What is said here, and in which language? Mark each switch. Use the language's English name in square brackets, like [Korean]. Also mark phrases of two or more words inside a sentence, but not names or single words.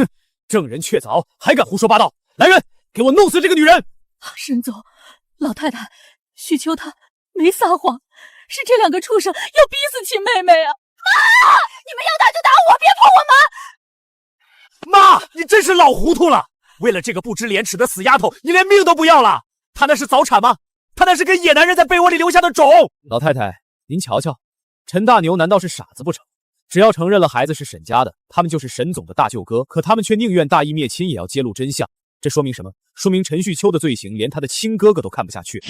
[Chinese] 哼，證人確鑿，還敢胡說八道！來人，給我弄死這個女人！沈總，老太太，旭秋她沒撒謊，是這兩個畜生要逼死親妹妹啊！媽，你們要打就打我，別碰我媽！媽，你真是老糊塗了！為了這個不知廉恥的死丫頭，你連命都不要了？她那是早產嗎？她那是跟野男人在被窩裡留下的種！老太太，您瞧瞧，陳大牛難道是傻子不成？只要承認了孩子是沈家的，他們就是沈總的大舅哥，可他們卻寧願大義滅親也要揭露真相。這說明什麼？說明陳旭秋的罪行連他的親哥哥都看不下去。